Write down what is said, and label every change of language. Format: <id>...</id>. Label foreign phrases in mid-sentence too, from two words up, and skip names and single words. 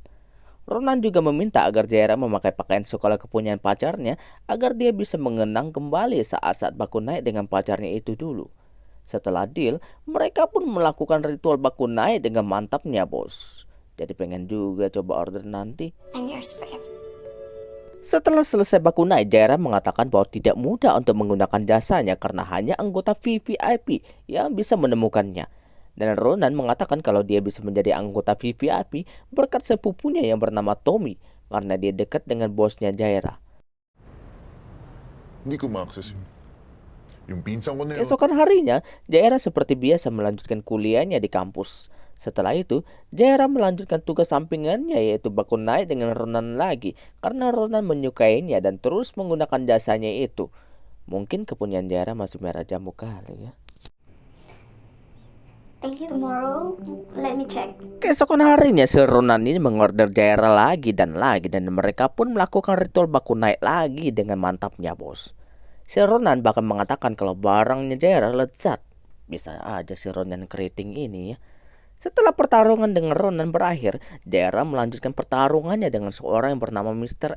<id>Ronan juga meminta agar Jaira memakai pakaian sekolah kepunyaan pacarnya agar dia bisa mengenang kembali saat-saat baku naik dengan pacarnya itu dulu. Setelah deal, mereka pun melakukan ritual baku naik dengan mantapnya, bos. Jadi pengen juga coba order nanti.</id> <en>I'm yours forever.</en> <id>Setelah selesai baku naik, Jaira mengatakan bahwa tidak mudah untuk menggunakan jasanya karena hanya anggota VVIP yang bisa menemukannya. Dan Ronan mengatakan kalau dia bisa menjadi anggota VVIP berkat sepupunya yang bernama Tommy karena dia dekat dengan bosnya Jaira.</id> <tl>Hindi ko ma-access yun. Yung pinsan ko na yun.</tl> <id>Keesokan harinya, Jaira seperti biasa melanjutkan kuliahnya di kampus. Setelah itu, Jaira melanjutkan tugas sampingannya yaitu baku naik dengan Ronan lagi karena Ronan menyukainya dan terus menggunakan jasanya itu. Mungkin kepunyaan Jaira masih merah jamu kali ya.</id> <en>Thank you. Tomorrow, let me check.</en> <id>Keesokan harinya, si Ronan ini mengorder Jaira lagi dan mereka pun melakukan ritual baku naik lagi dengan mantapnya, bos. Si Ronan bahkan mengatakan kalau barangnya Jaira lezat. Bisa aja si Ronan keriting ini ya. Setelah pertarungan dengan Ronan berakhir, Jaira melanjutkan pertarungannya dengan seorang yang bernama Mr.</id>